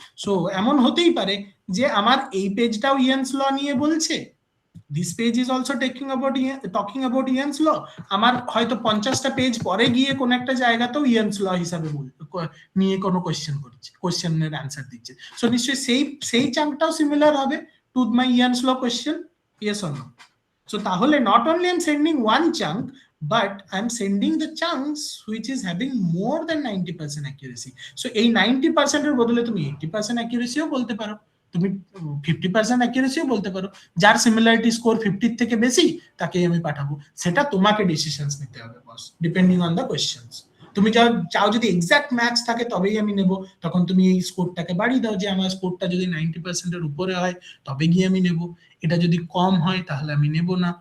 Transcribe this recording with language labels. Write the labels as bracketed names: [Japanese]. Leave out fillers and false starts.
[Bangla] So এমন হতেই পারে যে আমার এই পেজটাও ইয়েন্স ল নিয়ে বলছে, [English] this page is also talking about Yens law, [Bangla] আমার হয়তো 50টা পেজ পরে গিয়ে কোন একটা জায়গাতেও ইয়েন্স ল হিসাবে নিয়ে কোনো কোশ্চেনের অ্যান্সার দিচ্ছে। সো নিশ্চয়ই সেই চাঙ্কটাও সিমিলার হবে [English] To my Yens law question, yes or no? So [Bangla] তাহলে [English] not only I'm sending one chunk, but I'm sending the chunks which is having more than 90% accuracy. [Bangla] So এই 90% এর বদলে তুমি 80% accuracy ও বলতে পারো, তুমি 50% accuracy ও বলতে পারো। যার সিমিলারিটি স্কোর 50 থেকে বেশি তাকেই আমি পাঠাবো। সেটা তোমাকে ডিসিশনস নিতে হবে বস, [English] Depending on the questions. [Bangla] তুমি চাও যদি এক্সাক্ট ম্যাচ থাকে তবেই আমি নেব, তখন তুমি এই স্কোরটাকে বাড়িয়ে দাও যে আমার স্কোরটা যদি 90% এর উপরে হয় তবে গিয়ে আমি নেব, এটা যদি কম হয় তাহলে আমি নেব না।